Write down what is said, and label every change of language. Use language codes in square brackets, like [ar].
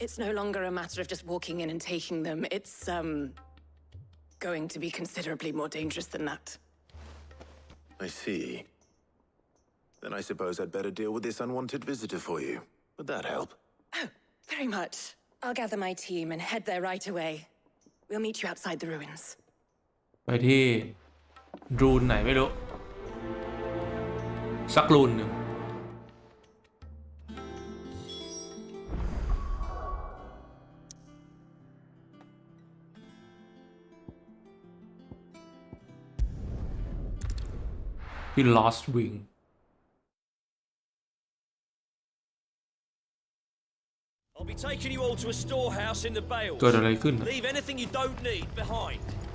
[en] It's no longer a matter of just walking in and taking them. It's, going to be considerably more dangerous than that. I see. Then I suppose I'd better deal with this unwanted visitor for you. Would that help? Oh, very much. I'll gather my team and head there right away. We'll meet you outside the ruins. [th] ไปที่รูนไหนไม่รู้ สักรูนหนึ่ง ที่ Lost Wing [en] I'll be taking you all to a storehouse in the Bales. [th] เกิดอะไรขึ้น [en] Leave anything you don't need behind.